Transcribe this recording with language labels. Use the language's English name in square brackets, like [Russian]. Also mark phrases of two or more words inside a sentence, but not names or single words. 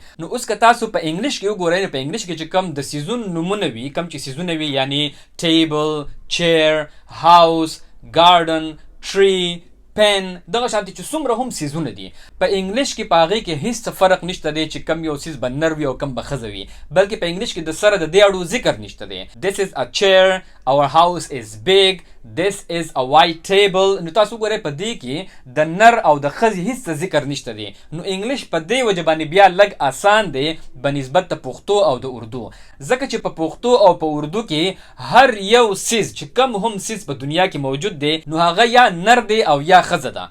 [Pashto] نو اوس که تاسو په انګلیش کې وګورئ نو په انګلیش کې چې کم د څیزونو نومونه وي، کم چې څیزونه وي، یعنی [English] table, chair, house, garden, tree, pen, [Pashto] دغه شانتې چې څومره هم څیزونه دي په انګلیش کې په هغې کې هیڅ فرق نشته دی چې کم یو څیز به نر وي او کم به ښځه وي، بلکې په انګلیش کې د سره د دې اړو ذکر نشته دی. [English] This is a chair, our house is big, this is a white table. [Pashto] نو تاسو وګورئ په دې کې د نر او د ښځې هیڅ ذکر نشته دی. نو انګلیش په دې وجه باندې بیا لږ آسان دی بنسبت د پښتو او د اردو، ځکه چې په پښتو او په اردو کې هر یو څیز چې کم هم څیز په دنیا کې موجود دی نو هغه یا نر دی او یا ښځه ده.